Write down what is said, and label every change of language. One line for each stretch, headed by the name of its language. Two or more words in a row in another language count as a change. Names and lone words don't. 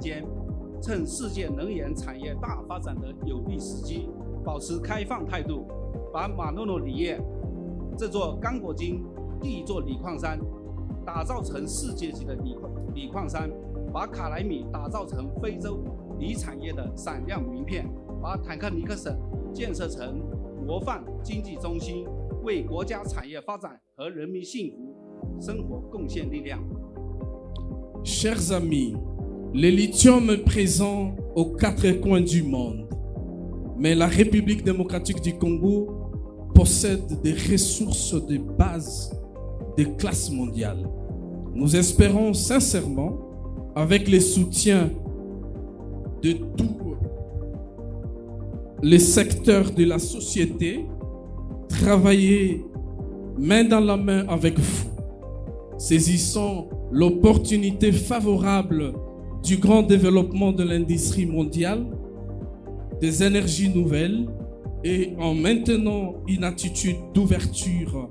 Chinese: 肩，趁世界能源产业大发展的有利时机，保持开放态度，把马诺诺锂业这座刚果金第一座锂矿山打造成世界级的锂矿山，把卡莱米打造成非洲锂产业的闪亮名片，把坦克尼克省建设成模范经济中心，为国家产业发展和人民幸福生活贡献力量。
French: Chers amis, le lithium est présent aux quatre coins du monde, mais la République démocratique du Congo possède des ressources de base de classe mondiale. Nous espérons sincèrement, avec le soutien de tous les secteurs de la société, travailler main dans la main avec vous, saisissant l'opportunité favorable du grand développement de l'industrie mondiale, des énergies nouvelles et en maintenant une attitude d'ouverture.